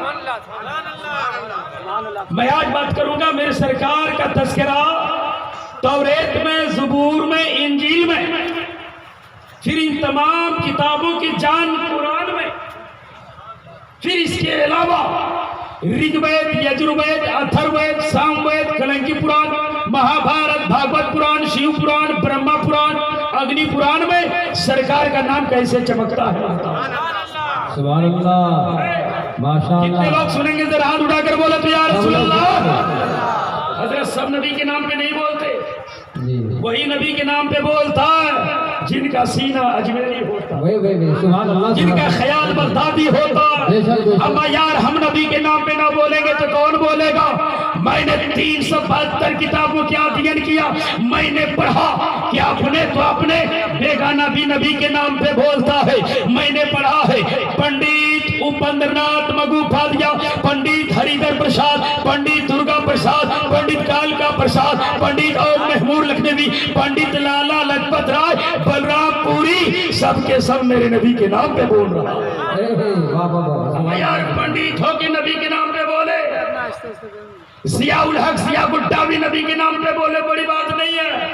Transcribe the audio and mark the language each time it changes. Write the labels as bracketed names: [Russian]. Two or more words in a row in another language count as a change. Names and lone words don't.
[Urdu] میں آج بات کروں گا میرے سرکار کا تذکرہ توریت میں، زبور میں، انجیل میں، پھر ان تمام کتابوں کی جان قرآن میں، پھر اس کے علاوہ رگ وید، یجروید، اتھروید، سام وید، کلنکی پران، مہابھارت، بھاگوت پران، شیو پران، برہما پران، اگنی پران میں سرکار کا نام کیسے چمکتا ہے. [Arabic] سبحان اللہ، ماشاءاللہ. [Urdu] کتنے لوگ سنیں گے ذرا ہاتھ اٹھا کر بولے تو [Arabic] یا رسول اللہ. [Urdu] حضرت سب نبی کے نام پہ نہیں بولتے، وہی نبی کے نام پہ بولتا ہے جن کا سینہ اجمیری ہوتا ہے، جن کا خیال بغدادی ہوتا ہے. اما یار ہم نبی کے نام پہ نہ بولیں گے تو کون بولے گا؟ میں نے 372 کتابوں کی ادھین کیا، میں نے پڑھا کہ اپنے تو اپنے بیگانہ بھی نبی کے نام پہ بولتا ہے. میں نے پڑھا ہے پنڈت اپندر ناتھ مگوپادیا، پنڈت ہری در پرساد، پنڈت درگا پرساد، پنڈت کالکا پرساد، پنڈت اور محمود لکھنوی، پنڈت لالا لجپت رائے، بلرام پوری، سب کے سب میرے نبی کے نام پہ بول رہا ہے. یار پنڈت ہو کے نبی کے نام پہ بولے، ضیاء الحق ضیاء گڈا بھی نبی کے نام پہ بولے، بڑی بات نہیں ہے.